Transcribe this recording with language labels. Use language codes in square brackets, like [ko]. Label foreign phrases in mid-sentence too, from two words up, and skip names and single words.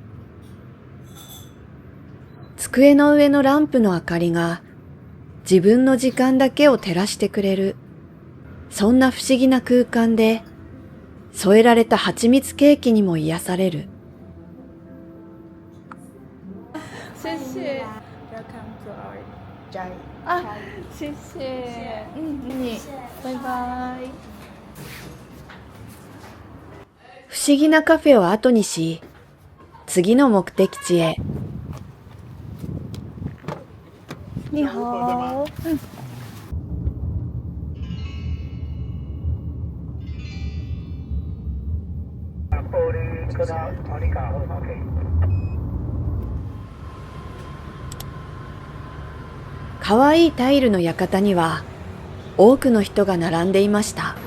[ja] 机の上のランプの明かりが自分の時間だけを照らしてくれる。そんな不思議な空間で添えられた蜂蜜ケーキにも癒される。 [en] 谢谢。Welcome to our Chai。 [zh] あ、谢谢。你バイバイ。 [ja] 不思議なカフェを後にし、次の目的地へ。 [zh] 你好。 [ja] かわいいタイルの館には多くの人が並んでいました。